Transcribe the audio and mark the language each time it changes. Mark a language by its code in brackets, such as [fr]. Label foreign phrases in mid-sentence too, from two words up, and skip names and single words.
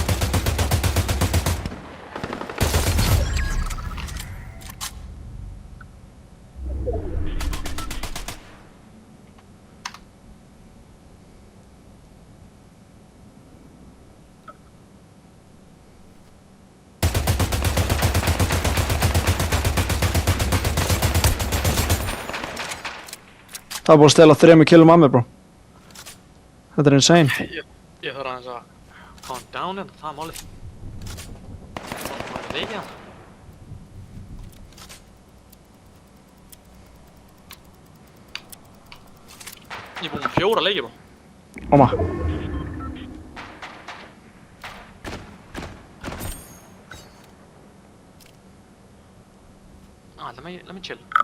[is] Það er búið að stela 3 killum af mér bro. Þetta er insane. Ég þarf aðeins að [en] calm down [is] hérna, það er málið. Það er leikið hann. Ég er búinn með 4 leiki bro. Oma. [en] Let me chill.